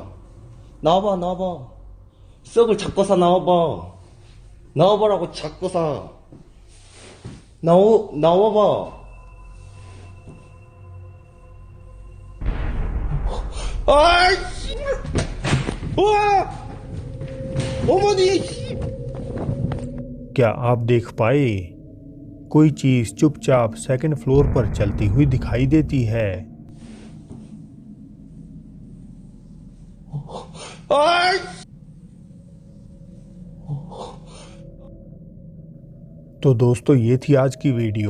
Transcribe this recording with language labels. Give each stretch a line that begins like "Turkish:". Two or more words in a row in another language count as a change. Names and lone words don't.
Korean: 나와봐, 나와봐. 썩을 작거사 나와봐. 나와봐라고 작거사. 나와봐. 아이씨! 우와! 어머니!
Hindi: क्या आप देख पाए? कोई चीज चुपचाप सेकंड फ्लोर पर चलती हुई दिखाई देती है। तो दोस्तों ये थी आज की वीडियो।